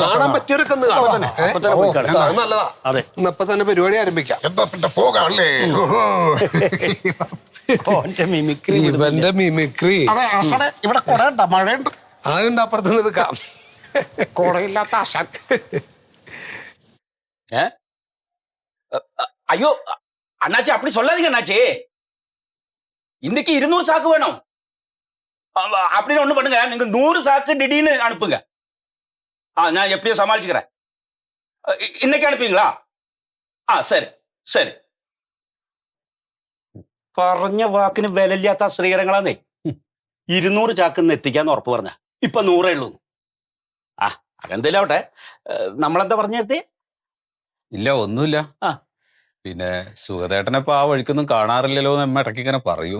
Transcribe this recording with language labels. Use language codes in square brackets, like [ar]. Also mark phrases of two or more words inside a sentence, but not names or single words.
[ml] കാണാൻ പറ്റിയവരൊക്കെ നല്ലതാ. അതെ, ഇപ്പൊ തന്നെ പരിപാടി ആരംഭിക്കാം. പോകാല്ലേ മിമിക്രി. ഇവന്റെ മിമിക്രി ഇവിടെ കുറെ ഉണ്ട്, മഴയുണ്ട്. അതുകൊണ്ട് അപ്പുറത്ത് നിൽക്കാം. കുടയില്ലാത്ത ആശാൻ. [ta] ஐயோ அண்ணாச்சி அப்படி சொல்லாதீங்க அண்ணாச்சி. இன்னைக்கு 200 சாக்கு வேணும் அப்படின்னு ஒண்ணு பண்ணுங்க. நீங்க 100 சாக்கு திடீர்னு அனுப்புங்க. நான் எப்படியோ சமாளிச்சுக்கிறேன். இன்னைக்கு அனுப்புவீங்களா? சரி சரி. [ml] പറഞ്ഞ വാക്കിന് വിലയില്ലാത്ത ശ്രീകരങ്ങളാന്നേ. 200 ചാക്കിന്ന് എത്തിക്കാന്ന് ഉറപ്പ് പറഞ്ഞ ഇപ്പൊ 100 ഉള്ളൂ. അതെന്തേലും ആവട്ടെ. നമ്മളെന്താ പറഞ്ഞിരുത്തേ? ഇല്ല, ഒന്നുമില്ല. പിന്നെ സുഖദേട്ടനെ ഇപ്പൊ ആ വഴിക്കൊന്നും കാണാറില്ലല്ലോ എന്ന് അമ്മ ഇടയ്ക്ക് ഇങ്ങനെ പറയും.